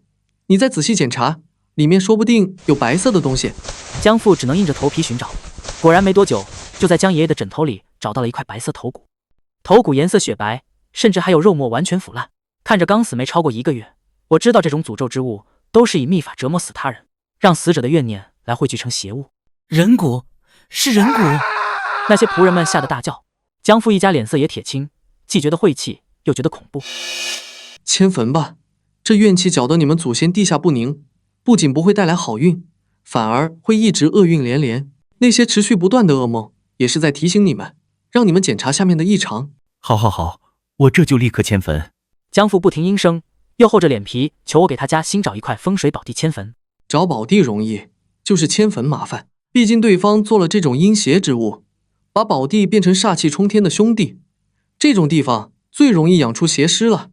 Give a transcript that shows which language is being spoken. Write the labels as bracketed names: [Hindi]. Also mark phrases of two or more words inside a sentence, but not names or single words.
[Chinese] 你再仔細檢查，裡面說不定有白色的東西。江父只能硬着頭皮尋找，果然沒多久，就在江爺爺的枕頭裡找到了一塊白色頭骨。頭骨顏色雪白，甚至還有肉末完全腐爛，看着剛死沒超過1個月。我知道這種詛咒之物都是以秘法折磨死他人，讓死者的怨念來匯聚成邪物。人骨，是人骨！那些僕人们吓得大叫，江父一家脸色也铁青，既觉得晦气，又觉得恐怖。迁坟吧，这怨气搅得你们祖先地下不宁，不仅不会带来好運，反而會一直厄運連連。那些持續不斷的噩夢，也是在提醒你們，讓你們檢查下面的異常。好，我這就立刻遷墳。江父不停應聲，又厚着臉皮求我給他家新找一塊風水寶地遷墳。找寶地容易，就是遷墳麻煩。畢竟對方做了這種陰邪之物，把寶地變成煞氣沖天的兄弟，這種地方最容易養出邪屍了。